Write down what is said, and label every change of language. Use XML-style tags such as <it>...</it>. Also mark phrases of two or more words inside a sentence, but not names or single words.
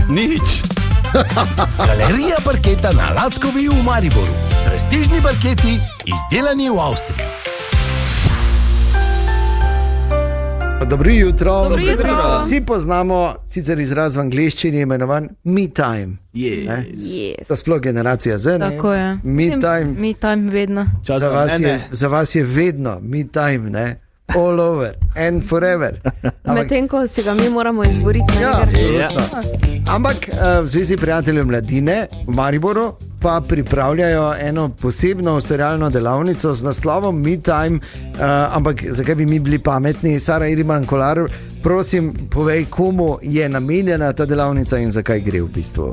<sl>nič. Galerija parketa na Lackovi v Mariboru. Prestižni parketi, izdelani v Avstriji. Dobro jutro. Dobro jutro. Vsi poznamo sicer izraz v angleščini imenovan</sl> <en>me time.</en> <sl>Yes. To sploh generacija Z. ne? Tako je.</sl> <en>Me time. Me time</en> <sl>vedno. Za vas je vedno me time, ne?</sl> <en>All over and forever.</en> <sl>Medtem ko si ga mi moramo izboriti. ne, Ja, Jeger? absolutno. Ampak v Zvezi prijateljev mladine v Mariboru pa pripravljajo eno posebno ustvarjalno delavnico z naslovom Me Time. Ampak zakaj bi mi bili pametni? Sara Iriman Kolar, prosim, povej, komu je namenjena ta delavnica in zakaj gre v bistvu.</sl>